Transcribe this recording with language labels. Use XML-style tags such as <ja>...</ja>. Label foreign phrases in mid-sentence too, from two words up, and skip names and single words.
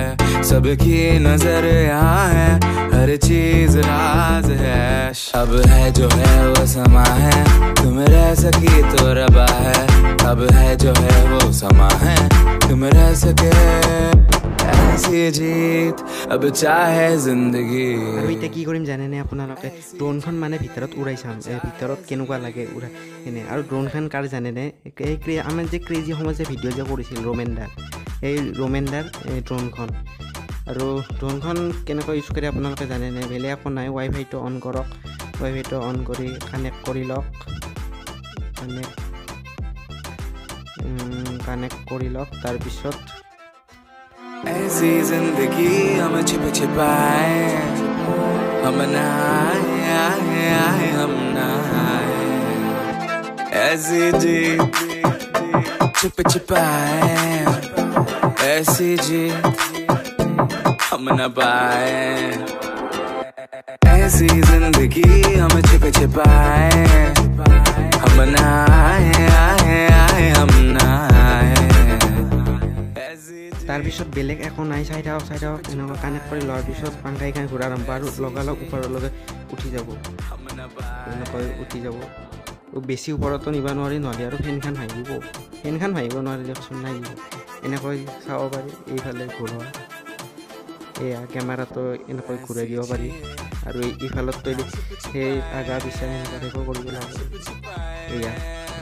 <hi>सबकी नजर यहाँ है हर चीज राज है अब है जो है वो समा है तुम रह सकी तो रबा है अब है जो है वो समा है तुम रह सके ऐसी जीत अब चाहे जिंदगी</hi> <as>আৰু এতিয়া কি কৰিম জানেনে আপোনালোকে ড্ৰোনখন মানে ভিতৰত উৰাই চাম ভিতৰত কেনেকুৱা লাগে উৰা এনে আৰু ড্ৰোনখন কাৰ জানেনে এই আমাৰ যে ক্ৰেজি সময় যে ভিডিঅ' যে কৰিছিল ৰোমেণ্ডাৰ ড্ৰোনখন আৰু ড্ৰোনখন কেনেকৈ ইউজ কৰে আপোনালোকে জানেনে বেলেগ একো নাই ৱাইফাইটো অন কৰক ৱাইফাইটো অন কৰি কানেক্ট কৰি লওক কানেক্ট কৰি লওক তাৰপিছত</as> <hi>ऐसी जिंदगी हम छिप छिपाए हम ना आए हम ना आए ऐसी जी छिप छिपाए ऐसी जी हम न पाए ऐसी जिंदगी हम छिप छिपाए हम ना आए हम ना आए</hi> <as>তাৰপিছত বেলেগ একো নাই চাই থাকক এনেকুৱা কানেক্ট কৰি লোৱাৰ পিছত পাংখাইখন ঘূৰা আৰম্ভ আৰু লগালগ ওপৰলৈকে উঠি যাব এনেকৈ উঠি যাব বেছি ওপৰতো নিব নোৱাৰি নহ'লে আৰু ফেনখন ভাঙিব নোৱাৰি দিয়কচোন নাই দিব এনেকৈ চাব পাৰি এইফালে ঘূৰোৱা এয়া কেমেৰাটো এনেকৈ ঘূৰাই দিব পাৰি আৰু ইফালত সেই আগা পিছা এনেকৈ কৰিব লাগে এয়া</as>